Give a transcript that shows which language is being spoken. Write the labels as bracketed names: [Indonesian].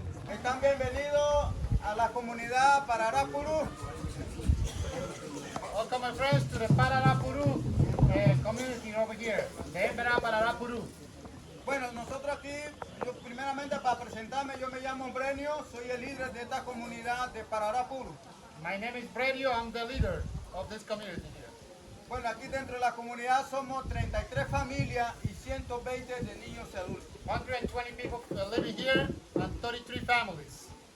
[Spanish] Están bienvenidos a la comunidad Pararapuru. [English] Welcome, my friends, to the Pararapuru community over here. The Embera Pararapuru. [Spanish] Bueno, nosotros aquí, yo primeramente para presentarme, yo me llamo Brenio, soy el líder de esta comunidad de Pararapuru. [English] My name is Brenio. I'm the leader of this community here. [Spanish] Bueno, aquí dentro de la comunidad somos 33 familias y 120 de niños y adultos. [English] 120 people living here and 33 families.